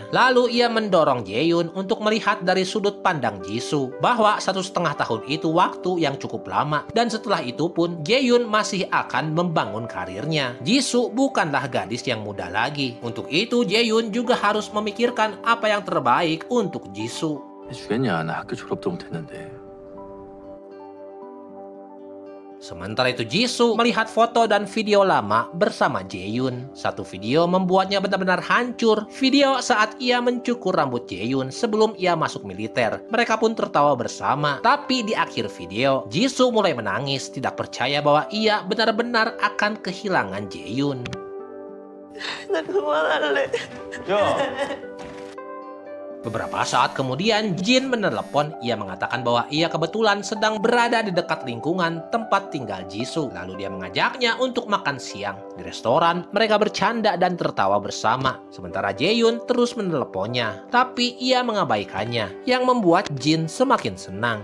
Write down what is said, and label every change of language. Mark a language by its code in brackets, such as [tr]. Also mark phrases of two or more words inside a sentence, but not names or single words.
[id] Lalu ia mendorong Jaehyun untuk melihat dari sudut pandang Jisoo bahwa 1,5 tahun itu waktu yang cukup lama dan setelah itu pun Jaehyun masih akan membangun karirnya. Jisoo bukanlah gadis yang muda lagi. Untuk itu Jaehyun juga harus memikirkan apa yang terbaik untuk Jisoo. [ko] 주겠냐? 나 학교 졸업도 못했는데. [id] Sementara itu Jisoo melihat foto dan video lama bersama Jaehyun. Satu video membuatnya benar-benar hancur. Video saat ia mencukur rambut Jaehyun sebelum ia masuk militer. Mereka pun tertawa bersama. Tapi di akhir video, Jisoo mulai menangis, tidak percaya bahwa ia benar-benar akan kehilangan Jaehyun. [ko] 나 그만할래. [id] Beberapa saat kemudian, Jin menelepon. Ia mengatakan bahwa ia kebetulan sedang berada di dekat lingkungan tempat tinggal Jisoo. Lalu dia mengajaknya untuk makan siang. Di restoran, mereka bercanda dan tertawa bersama. Sementara Jaehyun terus meneleponnya. Tapi ia mengabaikannya, yang membuat Jin semakin senang.